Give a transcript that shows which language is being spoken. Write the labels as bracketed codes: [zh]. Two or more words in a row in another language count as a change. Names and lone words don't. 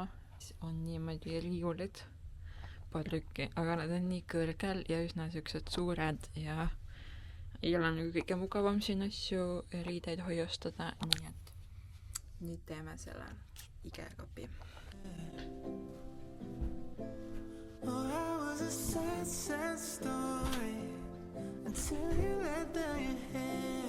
[et] On niimoodi riiulid, paar tükki, aga nad on nii kõrgel ja üsna siuksed suured ja ei ole nagu kõige mugavam siin asju riideid hoiustada, nii et nüüd teeme selle Ikea kapi. [en] Oh, I was a sad, sad story until you let down your hair.